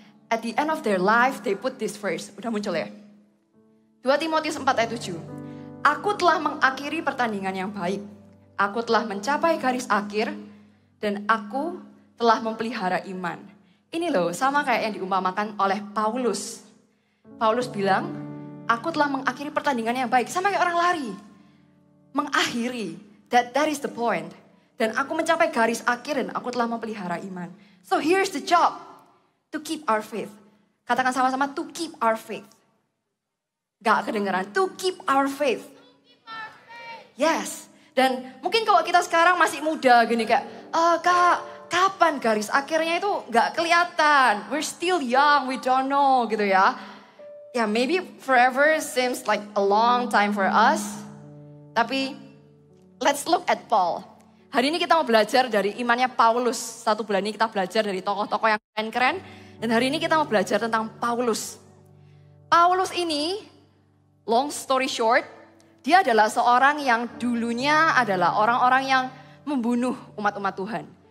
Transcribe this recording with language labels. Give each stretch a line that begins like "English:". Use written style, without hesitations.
English: At the end of their life, they put this verse.
Indonesian: Udah muncul ya? 2 Timotius 4 ayat 7. Aku telah mengakhiri pertandingan yang baik. Aku telah mencapai garis akhir. Dan aku telah memelihara iman. Ini loh, sama kayak yang diumpamakan oleh Paulus. Paulus bilang, aku telah mengakhiri pertandingan yang baik. Sama kayak orang lari. Mengakhiri.
English: That is the point.
Indonesian: Dan aku mencapai garis akhir dan aku telah memelihara iman.
English: So here's the job. To keep our faith.
Indonesian: Katakan sama-sama,
English: to keep our faith.
Indonesian: Gak kedengeran.
English: To keep our faith. Yes.
Indonesian: Dan mungkin kalau kita sekarang masih muda gini kayak, Kak, kapan garis akhirnya itu gak kelihatan.
English: We're still young, we don't know gitu ya. Ya maybe forever seems like a long time for us. Tapi let's look at Paul.
Indonesian: Hari ini kita mau belajar dari imannya Paulus. 1 bulan ini kita belajar dari tokoh-tokoh yang keren-keren. Dan hari ini kita mau belajar tentang Paulus. Paulus ini,
English: long story short,
Indonesian: dia adalah seorang yang dulunya adalah orang-orang yang membunuh umat-umat Tuhan.